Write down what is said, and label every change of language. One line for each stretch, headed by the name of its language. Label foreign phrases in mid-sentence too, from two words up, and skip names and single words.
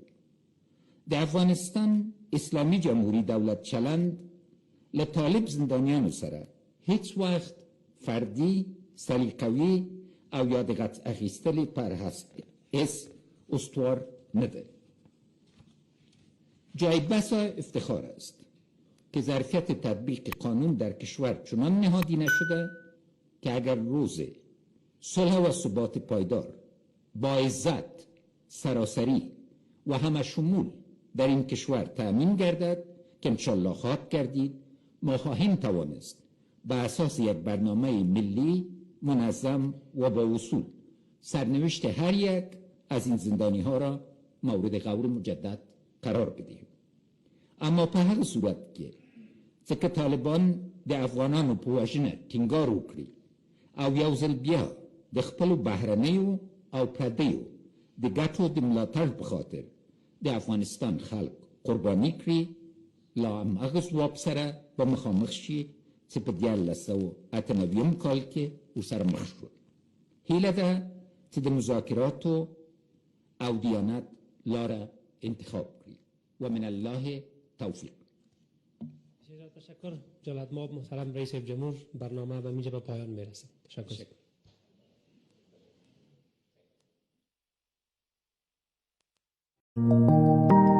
Pashto: د افغانستان اسلامي جمهوری دولت چلند له طالب زندانیانو سره هیڅ وخت فردي، سلیقوي او یا د غچ اخیستلې پر اس استوار نه ده.
Persian: جای بسا افتخار است که ظرفیت تطبیق قانون در کشور چنان نهادی نشده که اگر روز صلح و ثبات پایدار با عزت، سراسری و همه شمول در این کشور تأمین گردد که انشالله خواهد گردید، ما خواهیم توانست به اساس یک برنامه ملی منظم و با اصول سرنوشت هر یک از این زندانی ها را مورد غور مجدد قرار بدهیم.
Pashto: اما په هغه صورت کې چې طالبان د افغانانو په وژنه ټینګار وکړي او یو ځل بیا د خپلو بهرنیو او پردیو د ګټو د ملاتړ په خاطر د افغانستان خلک قرباني کړي، لا هماغه ځواب سره به مخامخ شي چې په 1998 کال کې ورسره مخ شو. هیله ده چې د مذاکراتو او دیانت لاره انتخاب کړي
Arabic: و من الله توفیق.
Persian: تشکر جلالت مآب محترم رئیس جمهور. برنامه به اینجا به پایان میرسه. تشکر.